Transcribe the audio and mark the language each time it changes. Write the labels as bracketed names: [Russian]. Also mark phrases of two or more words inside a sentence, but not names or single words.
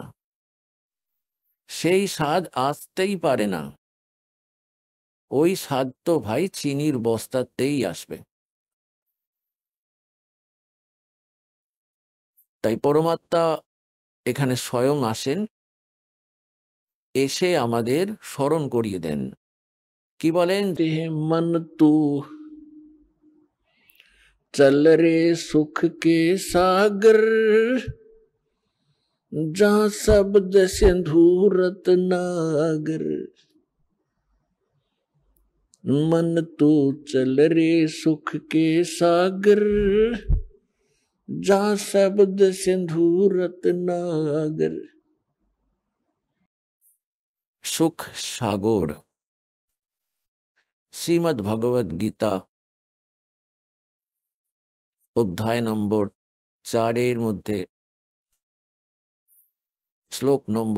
[Bangla] সেই স্বাদ আসতেই পারে না, ওই স্বাদ তো ভাই চিনির বস্তাতেই আসবে। তাই পরমাত্মা এখানে স্বয়ং আসেন, এসে আমাদের স্মরণ করিয়ে দেন। কি বলেন? [Hindi] मन तू चल रे सुख के सागर, जहाँ शब्द सिंधु रत्नागर। मन तू चल रे सुख के सागर, जहाँ शब्द सिंधु रत्नागर। [Bangla] সুখ সাগর, শ্রীমদ্ ভগবদ গীতা অধ্যায় নম্বর 4 মধ্যে শ্লোক নম্বর